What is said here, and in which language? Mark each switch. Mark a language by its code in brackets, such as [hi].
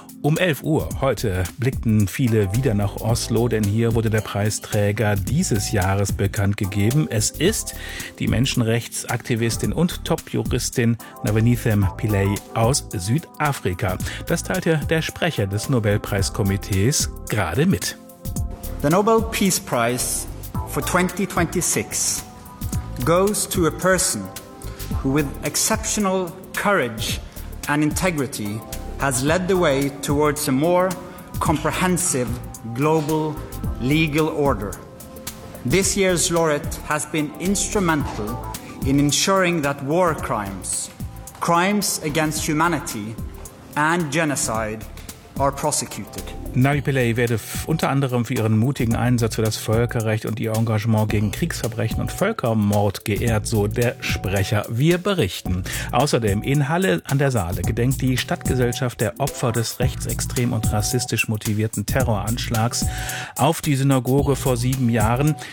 [de] Um 11 Uhr heute blickten viele wieder nach Oslo, denn hier wurde der Preisträger dieses Jahres bekannt gegeben. Es ist die Menschenrechtsaktivistin und Top-Juristin Navanethem Pillay aus Südafrika. Das teilte der Sprecher des Nobelpreiskomitees gerade mit. [en] The Nobel Peace Prize for 2026 goes to a person who with exceptional courage and integrity has led the way towards a more comprehensive global legal order. This year's laureate has been instrumental in ensuring that war crimes, crimes against humanity and genocide are prosecuted. [de] Navi Pillay werde unter anderem für ihren mutigen Einsatz für das Völkerrecht und ihr Engagement gegen Kriegsverbrechen und Völkermord geehrt, so der Sprecher. Wir berichten. Außerdem in Halle an der Saale gedenkt die Stadtgesellschaft der Opfer des rechtsextrem und rassistisch motivierten Terroranschlags auf die Synagoge vor 7 Jahren.